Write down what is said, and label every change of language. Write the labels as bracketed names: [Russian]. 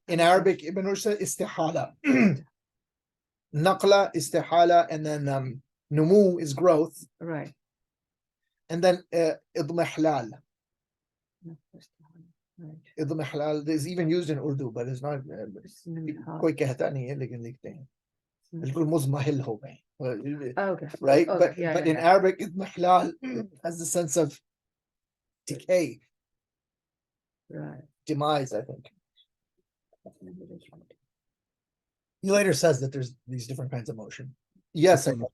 [English] In Arabic, Ibn Rushd, istihala. Naqla, istihala, and then numu is growth, Right. and then idmihlal. Right. Idmihlal is even used in Urdu, but it's not. [Hindi] कोई कहता नहीं है, लेकिन लिखते हैं. बिल्कुल मुज़महिल हो गए. [English] Okay. Right? Okay, But yeah, in Arabic, idmihlal has the sense of decay, Right. demise, I think. He later says that there's these different kinds of motion. Yes,